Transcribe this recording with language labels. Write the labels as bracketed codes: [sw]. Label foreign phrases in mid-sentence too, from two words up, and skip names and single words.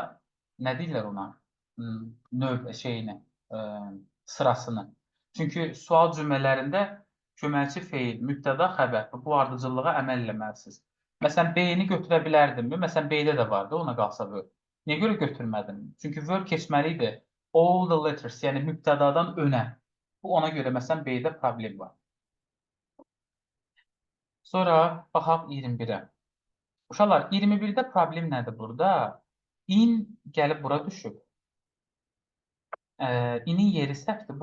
[az] Nə deyirlər ona? Növ şeyini, sırasını. Çünki sual cümlələrində köməkçi feil, mübtəda, xəbər bu ardıcıllığa əməl eləməlisiniz. Məsələn, B-ni götürə bilərdimmi? Məsələn, B-də də vardı, ona qalsa word. Niyə görə götürmədim? Çünki word keçməli idi. [en] All the letters, [az] yəni mübtədadan önə. Bu ona görə məsələn B-də problem var. Sonra baxaq 21-ə. Uşaqlar, 21-də problem nədir burada? In gəlib bura düşüb. İnin yeri səhvdir.